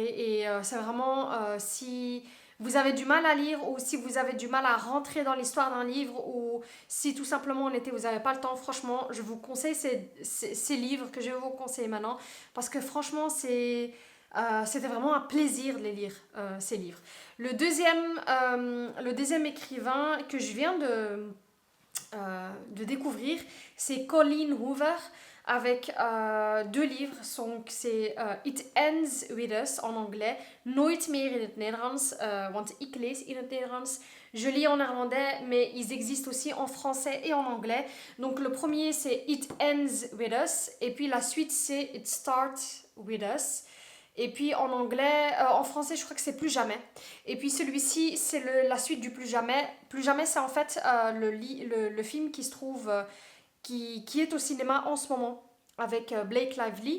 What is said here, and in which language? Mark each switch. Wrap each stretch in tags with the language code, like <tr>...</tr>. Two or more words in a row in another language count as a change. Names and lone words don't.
<fr>Et c'est vraiment si vous avez du mal à lire ou si vous avez du mal à rentrer dans l'histoire d'un livre ou si tout simplement en été vous n'avez pas le temps, franchement, je vous conseille ces livres que je vais vous conseiller maintenant parce que franchement, c'était vraiment un plaisir de les lire, ces livres. Le deuxième écrivain que je viens de découvrir, c'est Colleen Hoover avec deux livres. Donc, c'est It Ends With Us en anglais,</fr> <nl>Nooit meer in het Nederlands, want ik lees in het Nederlands.</nl> <fr>Je lis en néerlandais, mais ils existent aussi en français et en anglais. Donc le premier c'est It Ends With Us, et puis la suite c'est It Starts With Us. Et puis en anglais, en français, je crois que c'est Plus jamais. Et puis celui-ci, c'est la suite du Plus jamais. Plus jamais, c'est en fait le film qui se trouve, qui est au cinéma en ce moment avec Blake Lively.</fr>